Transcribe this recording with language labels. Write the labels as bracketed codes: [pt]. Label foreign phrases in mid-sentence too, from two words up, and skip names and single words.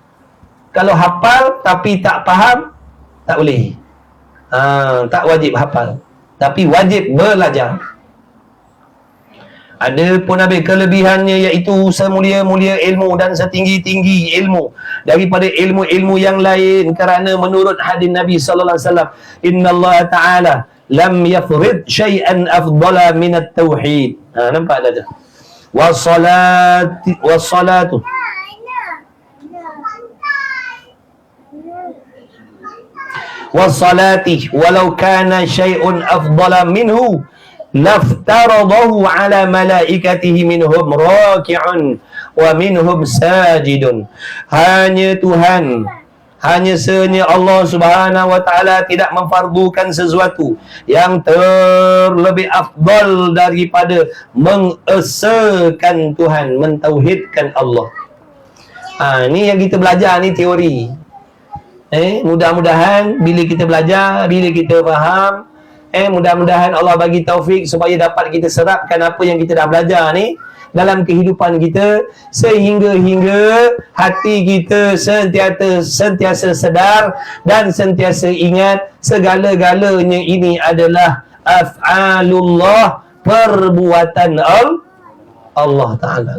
[ms] Kalau hafal tapi tak faham, tak boleh. Tak wajib hafal, tapi wajib belajar. Ada pun habis kelebihannya, iaitu semulia-mulia ilmu dan setinggi-tinggi ilmu daripada ilmu-ilmu yang lain, kerana menurut hadis Nabi [ar] صلى الله عليه وسلم, إن الله تعالى لم يفرض شيئا أفضل من التوحيد. [ms] Nampak tak tu? [ar] والصلاة والصلاة ولو كان شيء أفضل منه لافترضه على ملائكته منهم راكع ومنهم ساجد. [ms] Hanya Tuhan, hanya senya Allah [ar] سبحانه وتعالى [ms] tidak memfardukan sesuatu yang terlebih afdal daripada mengesakan Tuhan, mentauhidkan Allah. Ni yang kita belajar ni teori. Mudah-mudahan bila kita belajar, bila kita faham, mudah-mudahan Allah bagi taufik supaya dapat kita serapkan apa yang kita dah belajar ni dalam kehidupan kita, sehingga hati kita sentiasa sedar dan sentiasa ingat segala-galanya ini adalah af'alullah, perbuatan Allah Ta'ala.